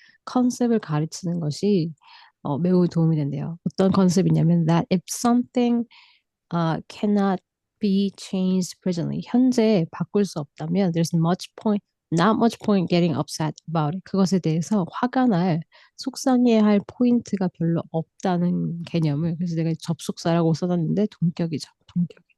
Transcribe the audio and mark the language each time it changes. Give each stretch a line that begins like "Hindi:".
Korean: 컨셉을 가르치는 것이 매우 도움이 된대요. 어떤 컨셉이냐면
English: that if something cannot be changed presently.
Korean: 현재 바꿀 수 없다면
English: not much point getting upset about it.
Korean: 그것에 대해서 화가 날, 속상해할 포인트가 별로 없다는 개념을 그래서 내가 접속사라고 써놨는데 동격이죠. 동격.